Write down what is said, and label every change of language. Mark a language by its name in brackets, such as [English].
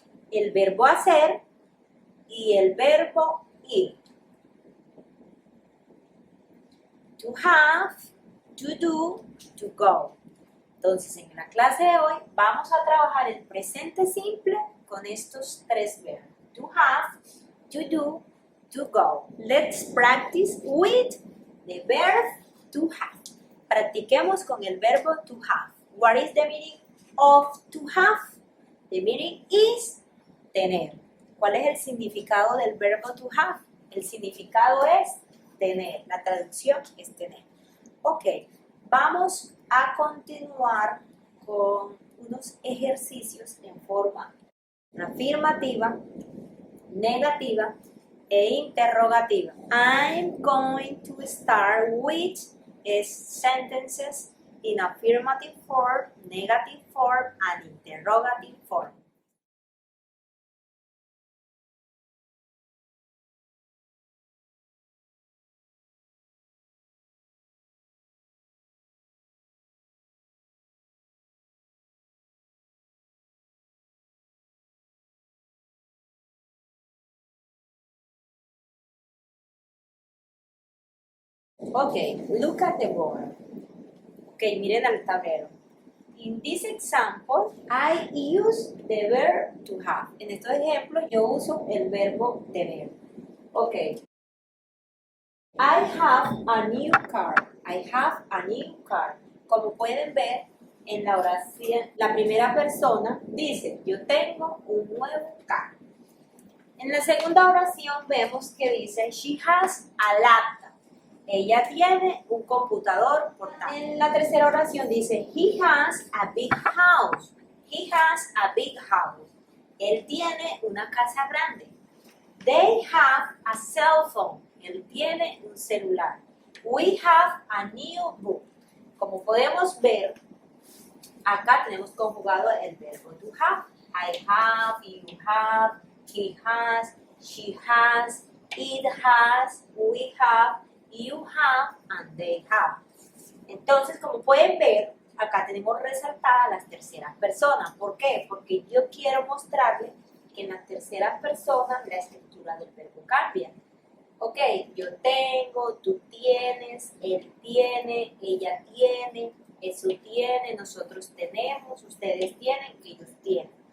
[Spanish] El verbo hacer y el verbo ir. [English] To have, to do, to go. [Spanish] Entonces, en la clase de hoy vamos a trabajar el presente simple con estos tres verbos. [English] To have, to do, to go. Let's practice with the verb to have. [Spanish] Practiquemos con el verbo to have. [English] What is the meaning of to have? The meaning is tener. [Spanish] ¿Cuál es el significado del verbo to have? El significado es tener. La traducción es tener. Ok, vamos a continuar con unos ejercicios en forma afirmativa, negativa e interrogativa. [English] I'm going to start with sentences in affirmative form, negative form, and interrogative form. Okay, look at the board. [Spanish] Okay, miren al tablero. [English] In this example, I use the verb to have. [Spanish] En estos ejemplos, yo uso el verbo tener. Okay. [English] I have a new car. I have a new car. [Spanish] Como pueden ver, en la oración, la primera persona dice, yo tengo un nuevo carro. En la segunda oración vemos que dice, [English] she has a laptop. [Spanish] Ella tiene un computador portátil. En la tercera oración dice, [English] he has a big house. He has a big house. [Spanish] Él tiene una casa grande. [English] They have a cell phone. [Spanish] Él tiene un celular. [English] We have a new book. [Spanish] Como podemos ver, acá tenemos conjugado el verbo to have. [English] I have, you have, he has, she has, it has, we have, you have, and they have. [Spanish] Entonces, como pueden ver, acá tenemos resaltadas las terceras personas. ¿Por qué? Porque yo quiero mostrarles que en las terceras personas la estructura del verbo cambia. Ok, yo tengo, tú tienes, él tiene, ella tiene, eso tiene, nosotros tenemos, ustedes tienen, ellos tienen.